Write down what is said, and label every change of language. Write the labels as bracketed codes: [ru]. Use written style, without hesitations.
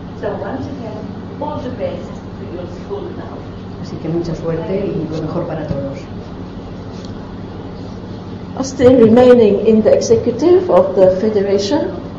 [en] So once again, all the best to your school now. [es] Así que mucha suerte y lo mejor para todos. [en] Still remaining in the executive of the Federation.